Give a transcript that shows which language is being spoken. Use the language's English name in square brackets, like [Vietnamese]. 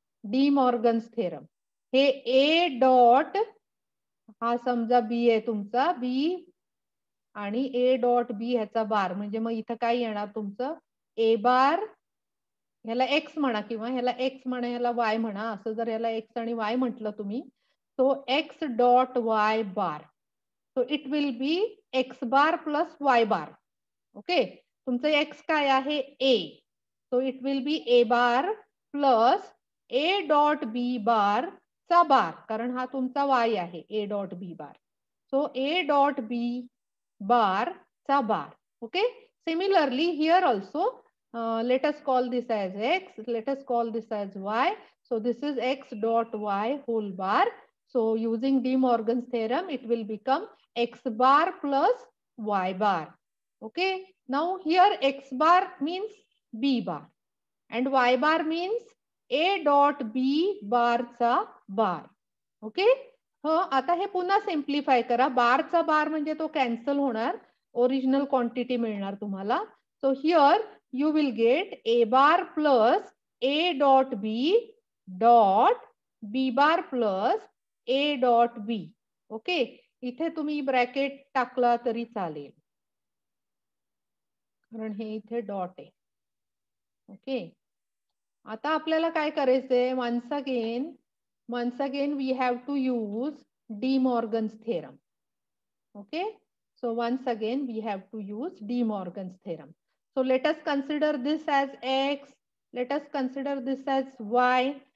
[Marathi] D Morgan's theorem हे A dot, हा समजा B आहे तुमचा, B आणि A डॉट B ह्याचा बार, म्हणजे मग इथं काय येणार तुमचं, A बार, ह्याला X म्हणा किंवा ह्याला X म्हणा, ह्याला Y म्हणा, असं जर ह्याला X आणि Y म्हटलं तुम्ही, तो X dot Y bar, [English] So it will be X bar plus Y bar. [Marathi] Okay. तुमचं X काय आहे, A, [English] so it will be A bar plus A dot B bar [Marathi] चा बार, कारण हा तुमचा Y आहे, A dot B bar, so A dot B bar चा bar. [English] Okay. Similarly here also let us call this as X, let us call this as Y. So this is X dot Y whole bar. So using De Morgan's theorem, it will become X bar plus Y bar. Okay. Now here X bar means B bar. And Y bar means A dot B bar चा bar. Okay. [Marathi] आता हे पुन्हा simplify करा. बारचा बार म्हणजे तो cancel होणार, original quantity मिळणार तुम्हाला. [English] So here you will get A bar plus A dot B dot B bar plus A dot B. Okay. [Marathi] इथे तुम्ही ब्रॅकेट टाकला तरी चालेल, कारण हे इथे डॉट आहे. [English] Okay. [Marathi] आता आपल्याला काय करायचंय, [English] once again we have to use De Morgan's theorem. Okay, so once again we have to use De Morgan's theorem. So let us consider this as x, let us consider this as y.